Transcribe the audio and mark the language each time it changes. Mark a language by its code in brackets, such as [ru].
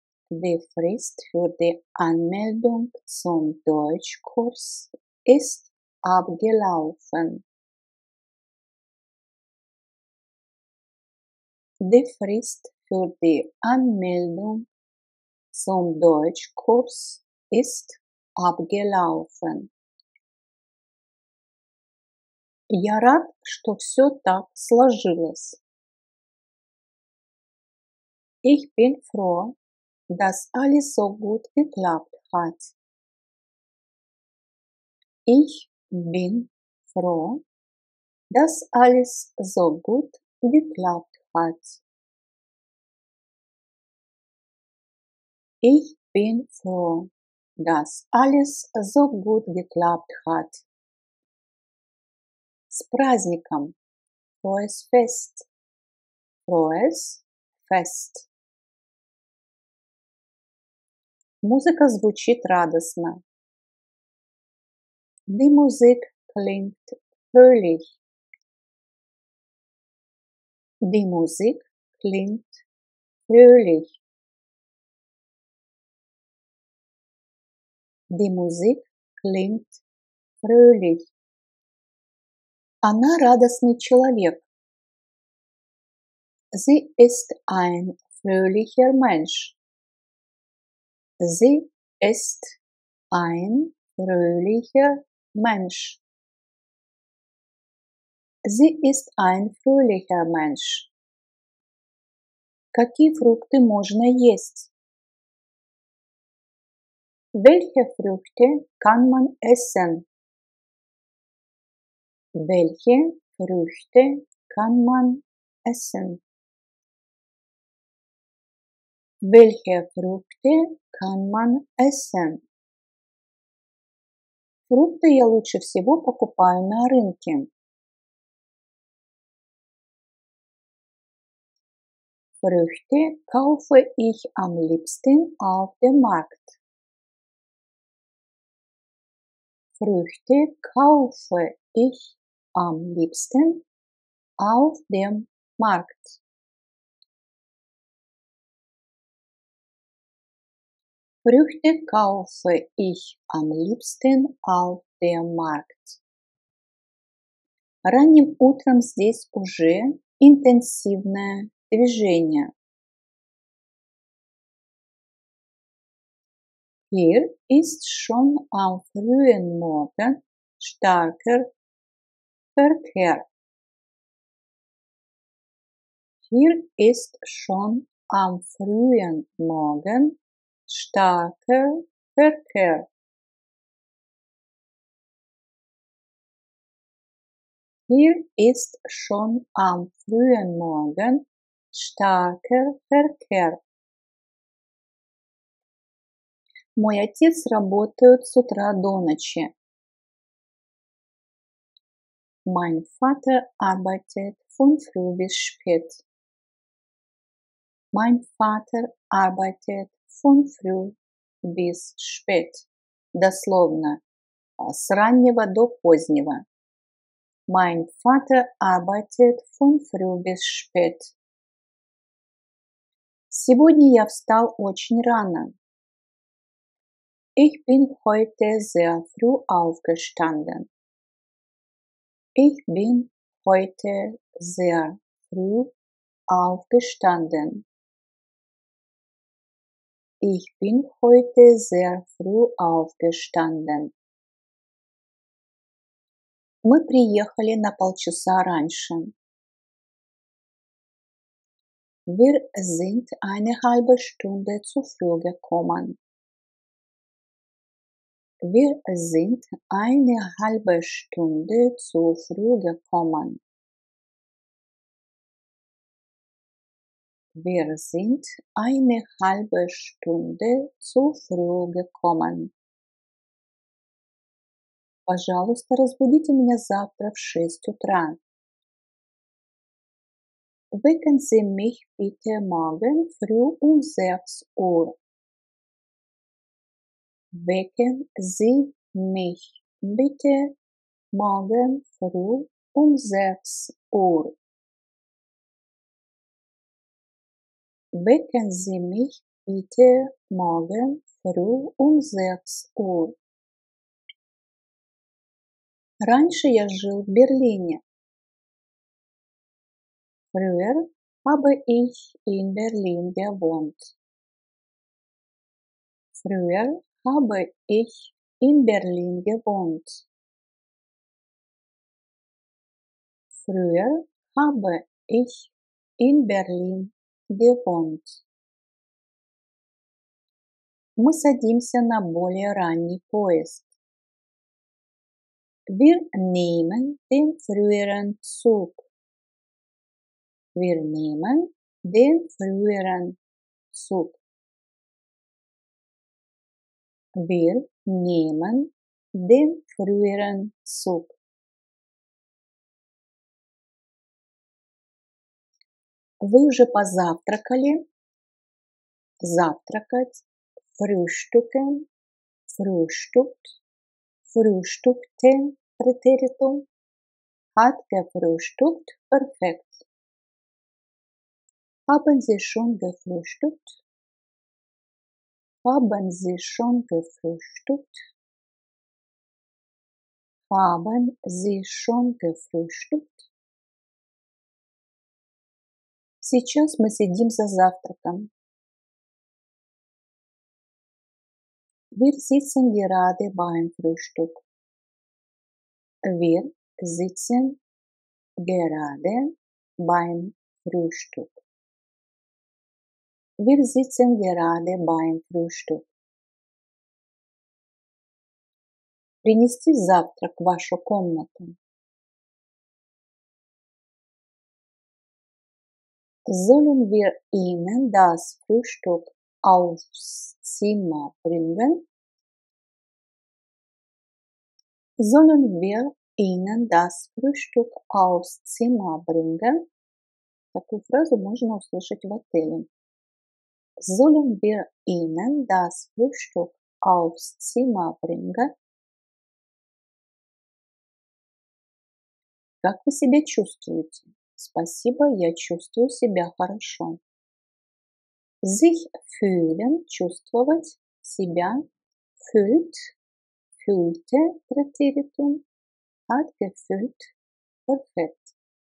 [de] Die Frist für die Anmeldung zum Deutschkurs ist abgelaufen. Die Frist für die Anmeldung zum Deutschkurs ist abgelaufen. [ru] Я рад, что все так сложилось. [de] Ich bin froh, dass alles so gut geklappt hat. Ich bin froh, dass alles so gut geklappt hat. Ich bin froh, dass alles so gut geklappt hat. [ru] С праздником! [de] Frohes Fest! Frohes Fest! [ru] Музыка звучит радостно. [de] Die Musik klingt fröhlich. Die Musik klingt fröhlich. Die Musik klingt fröhlich. [ru] Она радостный человек. [de] Sie ist ein fröhlicher Mensch. Sie ist ein fröhlicher Mensch. Sie ist ein fröhlicher Mensch. [ru] Какие фрукты можно есть? [de] Welche Früchte kann man essen? Welche Früchte kann man essen? Welche Früchte kann man essen? [ru] Фрукты я лучше всего покупаю на рынке. [de] Früchte kaufe ich am liebsten auf dem Markt. Früchte kaufe ich am liebsten auf dem Markt. Früchte kaufe ich am liebsten auf dem Markt. [ru] Ранним утром здесь уже интенсивное движение. [de] Hier ist schon am frühen Morgen starker Verkehr. Hier ist schon am frühen Morgen starker Verkehr. Hier ist schon am frühen Morgen starker Verkehr. [ru] Мой отец работает с утра до ночи. [de] Mein Vater arbeitet von früh bis spät. Mein Vater arbeitet von früh bis spät. [ru] Дословно, с раннего до позднего. [de] Mein Vater arbeitet von früh bis spät. [ru] Сегодня я встал очень рано. [de] Ich bin heute sehr früh aufgestanden. Ich bin heute sehr früh aufgestanden. Ich bin heute sehr früh aufgestanden. [ru] Мы приехали на полчаса раньше. [de] Wir sind eine halbe Stunde zu früh gekommen. Wir sind eine halbe Stunde zu früh gekommen. Wir sind eine halbe Stunde zu früh gekommen. [ru] Пожалуйста, разбудите меня завтра в 6 утра. [de] Wecken Sie mich bitte morgen früh um 6 Uhr. Wecken Sie mich bitte morgen früh um 6 Uhr. Wecken Sie mich bitte morgen früh um 6 Uhr. [ru] Раньше я жил в Берлине. [de] Früher habe ich in Berlin gewohnt. Früher habe ich in Berlin gewohnt. Früher habe ich in Berlin gewohnt. [ru] Мы садимся на более ранний поезд. [de] Wir nehmen den früheren Zug. Wir nehmen den früheren Zug. Wir nehmen den früheren Zug. [ru] Вы уже позавтракали? Завтракать. [de] Frühstücken. Frühstückt. Frühstückte. Präteritum. Hat gefrühstückt. Perfekt. Haben Sie schon gefrühstückt? Haben Sie schon gefrühstückt? Haben Sie schon gefrühstückt? [ru] Сейчас мы сидим за завтраком. [de] Wir sitzen gerade beim Frühstück. Wir sitzen gerade beim Frühstück. Wir sitzen gerade beim Frühstück. [ru] Принести завтрак в вашу комнату. [de] Sollen wir Ihnen das Frühstück aufs Zimmer bringen? Sollen wir Ihnen das Frühstück aufs Zimmer bringen? [ru] Такую фразу можно услышать в отеле. [de] Sollen wir Ihnen das Frühstück aufs Zimmer bringen? [ru] Как вы себя чувствуете? Спасибо, я чувствую себя хорошо. [de] Sich fühlen, [ru] чувствовать, себя, [de] fühlt, fühlte, Präteritum, hat gefühlt, perfekt.